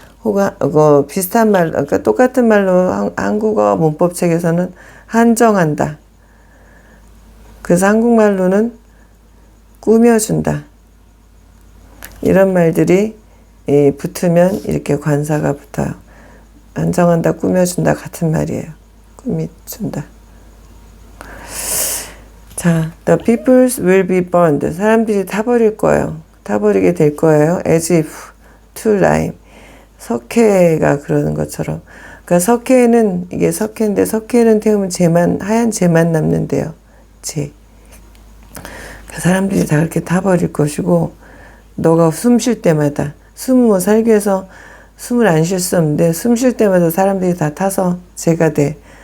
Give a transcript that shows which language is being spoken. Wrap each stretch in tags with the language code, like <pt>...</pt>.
<ko>혹은 비슷한 말, 그러니까 똑같은 말로 한국어 문법책에서는 한정한다. 그래서 한국말로는 꾸며준다. 이런 말들이 붙으면 이렇게 관사가 붙어요. 한정한다, 꾸며준다 같은 말이에요. 꾸며준다.</ko> <en>자, the people will be burned.</en> <ko>사람들이 타버릴 거예요. 타버리게 될 거예요.</ko> <en>as if to lime.</en> <ko>석회가 그러는 것처럼. 그러니까 석회는, 이게 석회인데, 석회는 태우면 하얀 재만 남는데요. 재. 사람들이 다 그렇게 타버릴 것이고, 너가 숨 쉴 때마다, 살기 위해서 숨을 안 쉴 수 없는데, 숨 쉴 때마다 사람들이 다 타서 재가 돼.</ko>